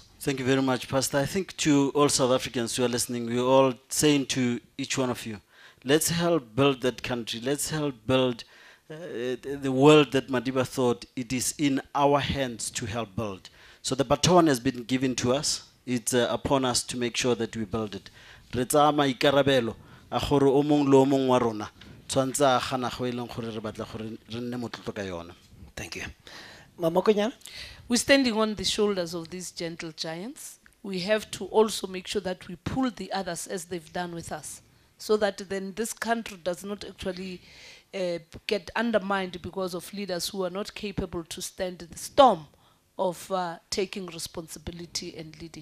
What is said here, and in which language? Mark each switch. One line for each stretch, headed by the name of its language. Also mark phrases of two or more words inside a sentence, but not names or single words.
English: Thank you very much, Pastor. I think to all South Africans who are listening, we're all saying to each one of you, let's help build that country. Let's help build the world that Madiba thought it is in our hands to help build. So the baton has been given to us. It's upon us to make sure that we build it.
Tswana: A gore o mong le o mong wa rona tshwantse a gana go eleng gore re batla gore re nne motlotlo ka yona.
English: Thank you. Mama Konyana? We're standing on the shoulders of these gentle giants. We have to also make sure that we pull the others as they've done with us, so that then this country does not actually get undermined because of leaders who are not capable to stand the storm of taking responsibility and leading.